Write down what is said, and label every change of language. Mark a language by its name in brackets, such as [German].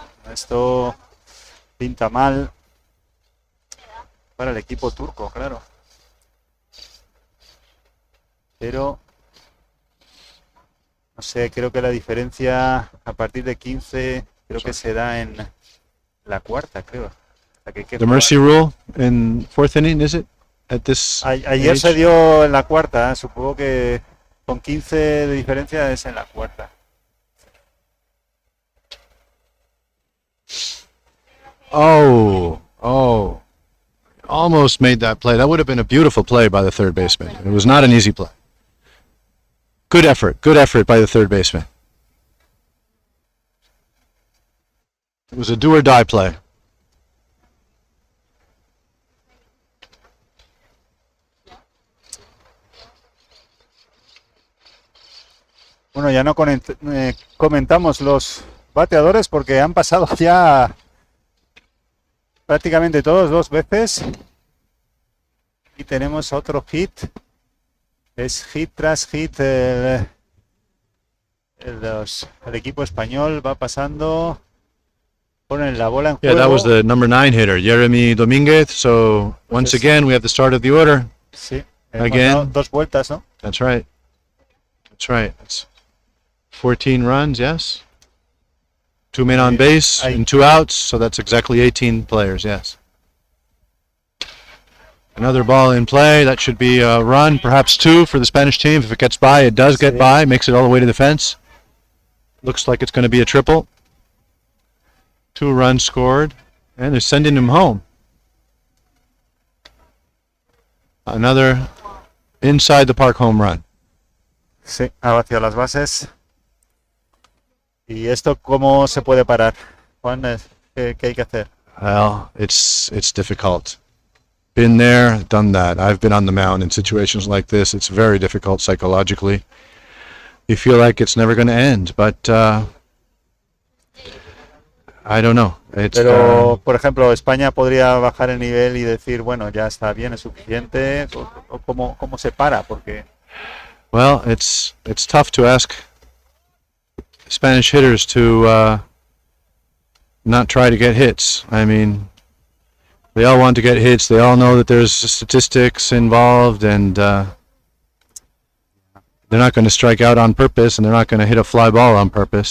[Spanish] Esto pinta mal para el equipo turco, claro. Pero, no sé, creo que la diferencia a partir de 15 creo que se da en la cuarta, creo. [English] The mercy rule in 4th inning, is it? At this [Spanish] Ayer [English] age? [Spanish] se dio en la cuarta, supongo que con 15 de diferencia es en la cuarta. [English] Oh, almost made that play. That would have been a beautiful play by the third baseman. It was not an easy play. Good effort by the third baseman. It was a do or die play. [Spanish] Bueno, ya no comentamos los bateadores porque han pasado ya prácticamente todos 2 veces y tenemos otro hit. Es hit tras hit. El equipo español va pasando, ponen la bola en juego. [English] Yeah, that was the number 9 hitter, Jeremy Dominguez. So once again, we have the start of the order. [Spanish] Sí, [English] Again. [Spanish] 2 vueltas, ¿no? [English] That's right. It's 14 runs, yes. 2 men on base and 2 outs, so that's exactly 18 players, yes. Another ball in play. That should be a run, perhaps 2 for the Spanish team. If it gets by, it does get by, makes it all the way to the fence. Looks like it's going to be a triple. 2 runs scored, and they're sending him home. Another inside the park home run. [Spanish] Sí, ha vaciado las bases. ¿Y esto cómo se puede parar? Juan, ¿qué hay que hacer? [English] Well, it's difficult. Been there, done that. I've been on the mound in situations like this. It's very difficult psychologically. You feel like it's never going to end, but I don't know. [Spanish] Pero, por ejemplo, España podría bajar el nivel y decir, bueno, ya está bien, es suficiente. ¿O cómo se para? Porque [English] well, it's tough to ask Spanish hitters to not try to get hits. I mean, they all want to get hits. They all know that there's statistics involved, and they're not going to strike out on purpose, and they're not going to hit a fly ball on purpose.